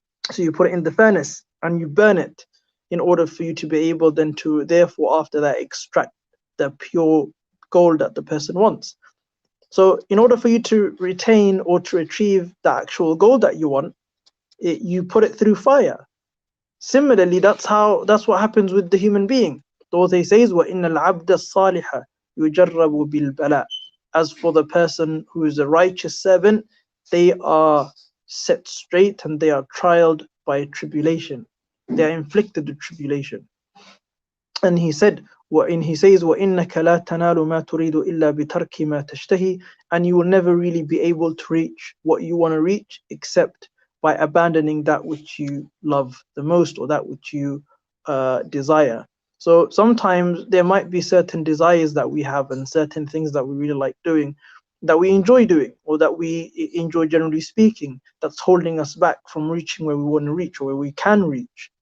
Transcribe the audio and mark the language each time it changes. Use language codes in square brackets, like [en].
[en] So you put it in the furnace and you burn it in order for you to be able then to therefore after that extract the pure gold that the person wants. So in order for you to retain or to retrieve the actual gold that you want, you put it through fire. Similarly, that's what happens with the human being. Though he says, [ar] وَإِنَّ الْعَبْدَ الصَّالِحَ يُجَرَّبُ بِالْبَلَاءِ. [en] As for the person who is a righteous servant, they are set straight and they are trialed by tribulation. They are inflicted with tribulation. And he says, [ar] وَإِنَّكَ لَا تَنَالُ مَا تُرِيدُ إِلَّا بِتَرْكِ مَا تَشْتَهِي. [en] And you will never really be able to reach what you want to reach except by abandoning that which you love the most or that which you desire. So sometimes there might be certain desires that we have and certain things that we really like doing, that we enjoy doing, or that we enjoy generally speaking, that's holding us back from reaching where we want to reach or where we can reach.